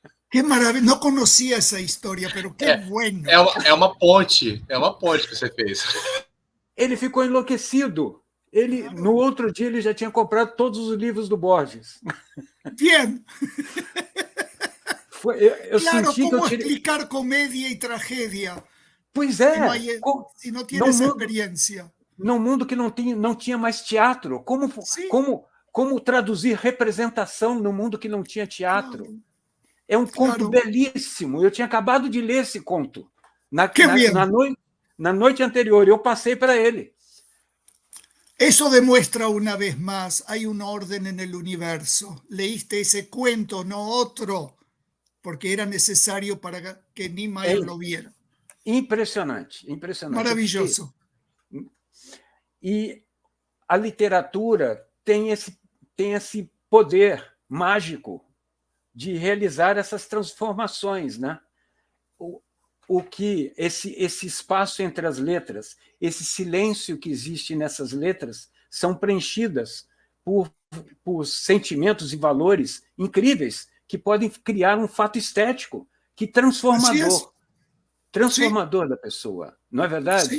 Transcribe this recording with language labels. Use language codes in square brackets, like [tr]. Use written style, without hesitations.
[es] Qué maravilla, no conocía esa historia, pero qué bueno. [pt] É uma ponte que você fez. Ele ficou enlouquecido. No outro dia, ele já tinha comprado todos os livros do Borges. [es] Bien. [pt] Eu [es] Claro, [pt] senti [es] ¿cómo [pt] que eu tirei... [es] explicar comedia y tragedia [pt] Pois é, [es] si no tienes experiencia? [pt] Num mundo que não tinha mais teatro. Como traduzir representação num mundo que não tinha teatro? Claro. É um conto belíssimo. Eu tinha acabado de ler esse conto na noite anterior. Eu passei para ele. [es] Eso demuestra una vez más, hay un orden en el universo. Leíste ese cuento, no otro, porque era necesario para que Niemeyer lo viera. [pt] Impressionante, impressionante. [es] Maravilloso. [pt] E a literatura tem esse poder mágico de realizar essas transformações, né? O que esse espaço entre as letras, esse silêncio que existe nessas letras, são preenchidas por sentimentos e valores incríveis que podem criar um fato estético que transformador da pessoa, não é verdade?